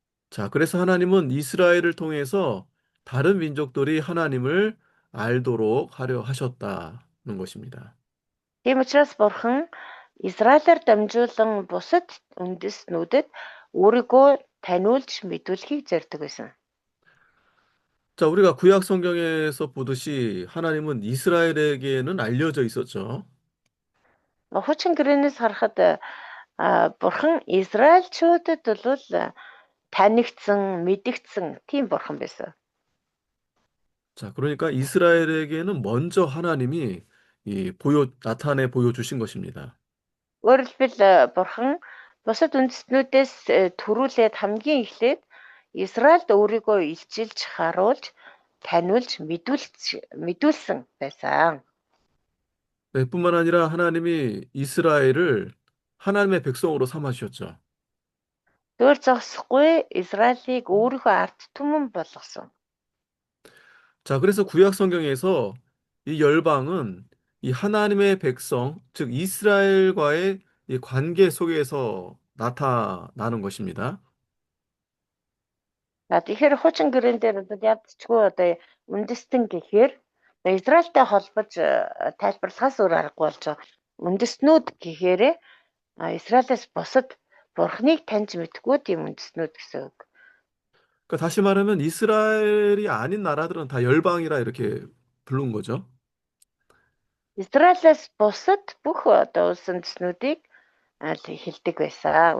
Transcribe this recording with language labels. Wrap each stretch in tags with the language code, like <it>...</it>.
<ko>자, 그래서 하나님은 이스라엘을 통해서 다른 민족들이 하나님을 알도록 하려 하셨다는 것입니다.</ko> <mn>Тийм учраас бурхан Израилаар дамжуулан бусад үндэстнүүдэд өөрийгөө таниулж мэдүүлэхийг зорддог байсан.</mn> <ko>자, 우리가 구약 성경에서 보듯이 하나님은 이스라엘에게는 알려져 있었죠.</ko> <mn>Хуучин гэрээнээс харахад бурхан Израильчуудад бол танигдсан, мэдэгдсэн тийм бурхан байсан.</mn> <ko>자, 그러니까 이스라엘에게는 먼저 하나님이 나타내 보여주신 것입니다.</ko> <mn>Өөрөөр хэлбэл бурхан бусад үндэстнүүдээс төрүүлээд хамгийн эхлээд Израильд өөрийгөө илчилж харуулж таниулж мэдүүлсэн байсан.</mn> <ko>네, 뿐만 아니라 하나님이 이스라엘을 하나님의 백성으로 삼아주셨죠.</ko> <mn>Өөр зогсохгүй Израилийг өөрийнхөө ард түмэн болгосон.</mn> <ko>자, 그래서 구약 성경에서 이 열방은 이 하나님의 백성, 즉 이스라엘과의 이 관계 속에서 나타나는 것입니다.</ko> <mn>За тэгэхээр хуучин гэрэн дээр одоо ядчгүй одоо үндэстэн гэхээр Израильтай холбож тайлбарлахаас өөр аргагүй болж байгаа. Үндэстнүүд гэхээр Израилаас бусад Бурхныг таньж мэдгүй тийм үндэстнүүд гэсэн үг.</mn> <ko>그러니까 다시 말하면 이스라엘이 아닌 나라들은 다 열방이라 이렇게 부른 거죠.</ko> <mn>Израилаас бусад бүх одоо улс үндэстнүүдийг хэлдэг байсан.</mn>